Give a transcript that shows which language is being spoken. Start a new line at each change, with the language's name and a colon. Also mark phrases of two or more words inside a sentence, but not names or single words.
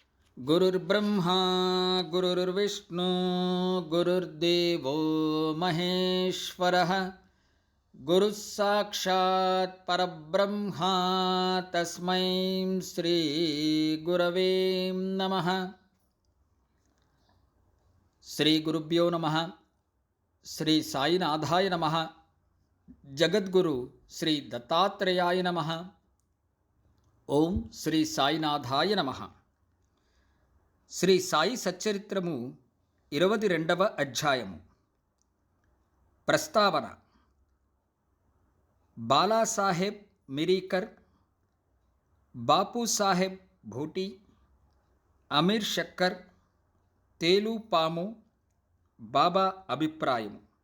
Sanskrit: गुरुर्ब्रह्मा गुरुर्विष्णु गुरुर्देवो महेश्वरः गुरुः साक्षात् परब्रह्मा तस्मै श्री गुरवे नमः। श्री गुरुभ्यो नमः। श्री साईनाथाय नमः। जगद्गुरु श्री दत्तात्रेयाय नमः। ओम श्री साईनाथाय नमः।
Telugu: శ్రీ సాయి సచ్చరిత్రము 22వ అధ్యాయము. ప్రస్తావన. బాలాసాహెబ్ మిరీకర్, బాపూసాహెబ్ భూటీ, అమీర్ షక్కర్, తేలుపాము, బాబా అభిప్రాయము.